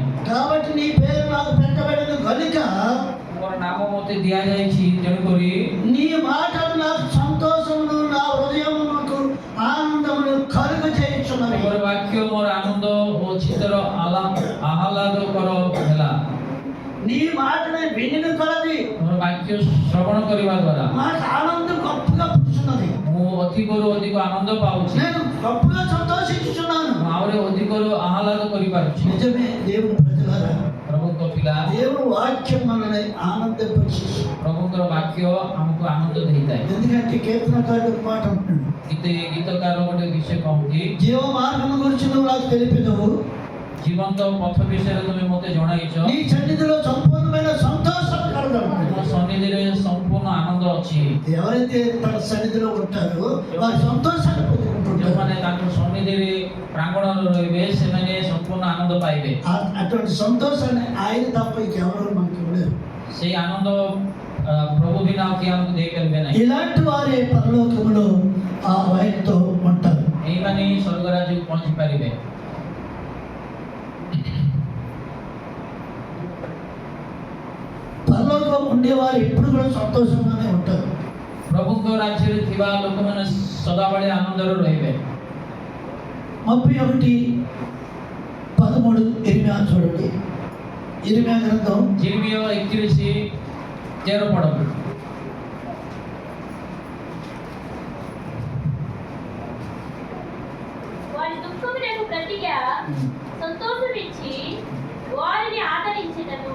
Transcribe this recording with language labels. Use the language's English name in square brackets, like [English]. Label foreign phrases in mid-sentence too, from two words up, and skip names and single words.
[Telugu] కాబట్టి నీ పేరు నాకు పెట్టబడిన కనుక [Odia] ମୋର ନାମ ମୋତେ ଦିଆଯାଇଛି, ତେଣୁକରି [Telugu] నీ మాటలు నాకు సంతోషమును, నా హృదయమునకు ఆనందమును కలుగ చేయుచున్నవి. [Odia] ମୋର ବାକ୍ୟ ମୋର ଆନନ୍ଦ ଓ ଚିତ୍ତର ଆହ୍ଲାଦକର ହେଲା। [Telugu] నీ మాటని వినిన కొలది [Odia] ମୋର ବାକ୍ୟ ଶ୍ରବଣ କରିବା ଦ୍ୱାରା [Telugu] నాకు ఆనందం గొప్పగా పుట్టుచున్నది. [Odia] ମୁଁ ଅଧିକରୁ ଅଧିକ ଆନନ୍ଦ ପାଉଛି। [Telugu] నేను గొప్పగా సంతోషించుచున్నాను. [Odia] ଆହୁରି ଅଧିକରୁ ଆହ୍ଲାଦ କରିପାରୁଛି। [Telugu] నిజమే దేవుని ప్రజలారా, [Odia] ପ୍ରଭୁଙ୍କ ପିଲା, [Telugu] దేవుని వాక్యం మనల్ని ఆనందింపచేసి, [Odia] ପ୍ରଭୁଙ୍କର ବାକ୍ୟ ଆମକୁ ଆନନ୍ଦ ଦେଇଥାଏ। [Telugu] ఎందుకంటే కీర్తనకారుడు ఒక మాట అంటున్నాడు, [Odia] ଗୀତକାର ଗୋଟେ ବିଷୟ କହୁଛି, [Telugu] జీవ మార్గం గురించి నువ్వు నాకు తెలిపినవు, [Odia] ଜୀବନ୍ତ ପଥ ବିଷୟରେ ତୁମେ ମୋତେ ଜଣାଇଛ। [Telugu] నీ సన్నిధిలో సంపూర్ణమైన సంతోషం కలదు। [Odia] ମୋ ସନ୍ନିଧିରେ ସମ୍ପୂର୍ଣ୍ଣ ଆନନ୍ଦ ଅଛି। [Telugu] ఎవరైతే తన సన్నిధిలో ఉంటారో వారు సంతోషాన్ని పొందుకుంటుంటారు. [Odia] ଯେଉଁମାନେ ତାଙ୍କ ସନ୍ନିଧିରେ ପ୍ରାଙ୍ଗଣରେ ରହିବେ ସେମାନେ ସମ୍ପୂର୍ଣ୍ଣ ଆନନ୍ଦ ପାଇବେ। [Telugu] అటువంటి సంతోషాన్ని ఆయన తప్ప ఇంకెవరు మనకి ఉండరు. [Odia] ସେଇ ଆନନ୍ଦ ପ୍ରଭୁ ବିନା ଆଉ କିଏ ଆମକୁ ଦେଇପାରିବେ ନାହିଁ। [Telugu] ఇలాంటి వారే పరలోకములో ఆ ఆయనతో ఉంటారు. [Odia] ଏଇମାନେ ହିଁ ସ୍ୱର୍ଗ ରାଜ୍ୟକୁ ପହଞ୍ଚି ପାରିବେ। [Telugu] పరలోకంలో ఉండేవారు ఎప్పుడు కూడా సంతోషంగానే ఉంటారు. [Odia] ପ୍ରଭୁଙ୍କ ରାଜ୍ୟରେ ଥିବା ଲୋକମାନେ ସଦାବେଳେ ଆନନ୍ଦରେ ରହିବେ। [Telugu] 31:13 ఇర్మియా చూడండి. ఇర్మియా గ్రంథం జిర్మియా 31:13 పడము। వారి దుఃఖమునకు ప్రతిగా సంతోషమిచ్చి వారిని ఆదరించెదను.